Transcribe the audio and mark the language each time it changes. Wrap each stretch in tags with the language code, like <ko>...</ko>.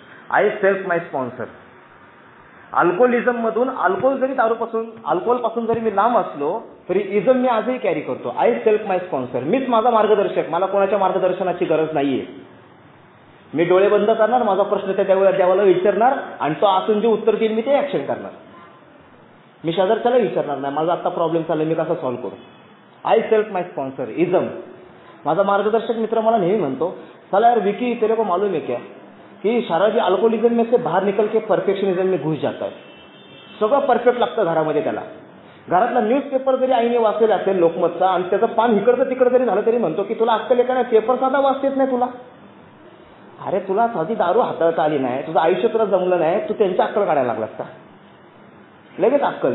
<en>I self my sponsor.</en> <mr>Alcoholism मधून अल्कोहोलपासून जरी मी लांब असलो तरी इझम मी आजही कॅरी करतो. I self my sponsor. मीच माझा मार्गदर्शक, मला कोणाच्या मार्गदर्शनाची गरज नाहीये. मी डोळे बंद करणार, माझा प्रश्न त्या देवाला विचारणार आणि तो असून जे उत्तर देईल मी ते ऍक्शन करणार. मी शेजारच्याला विचारणार नाही माझा आता प्रॉब्लेम चालला मी कसा सॉल्व्ह करू.</mr> <en>I self my sponsor ism.</en> <mr>माझा मार्गदर्शक मित्र मला नेहमी म्हणतो, चला यार विकी,</mr> <hi>तेरे को मालूम है क्या कि सारा जी अल्कोहोलिज्म में से बाहर निकल के परफेक्शनिज्म में घुस जाता है.</hi> <mr>सगळं परफेक्ट लागतं घरामध्ये त्याला. घरातला न्यूजपेपर जरी आईने वाचलेला असेल लोकमतचा आणि त्याचं पान इकडचं तिकडं जरी झालं तरी म्हणतो की तुला अक्कल आहे का नाही, पेपर साधा वाचतेच नाही तुला. अरे तुला साधी दारू हाताळता आली नाही, तुझं आयुष्य तुला जमलं नाही, तू त्यांच्या अक्कल काढायला लागलास का? लगेच अक्कल.</mr>